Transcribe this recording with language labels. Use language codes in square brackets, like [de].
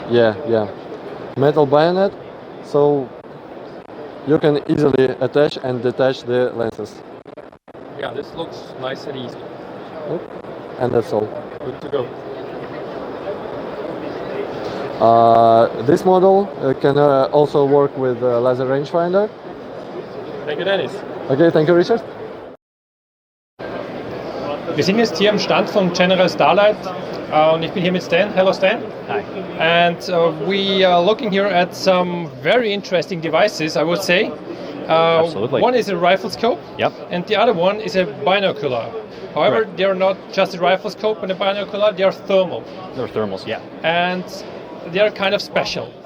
[en] yeah, metal bayonet, so you can easily attach and detach the lenses, Yeah, this looks nice and easy. and that's all. Good to go. This model can also work with laser rangefinder. Thank you, Dennis. Okay, thank you, Richard. [de] Wir sind jetzt hier am Stand von General Starlight und ich bin hier mit Stan. [en] Hello, Stan. Hi. And we are looking here at some very interesting devices, I would say. Absolutely. One is a rifle scope, Yep. and the other one is a binocular. However, Correct. they are not just a rifle scope and a binocular, they are thermal. They're thermals, yeah. And they are kind of special.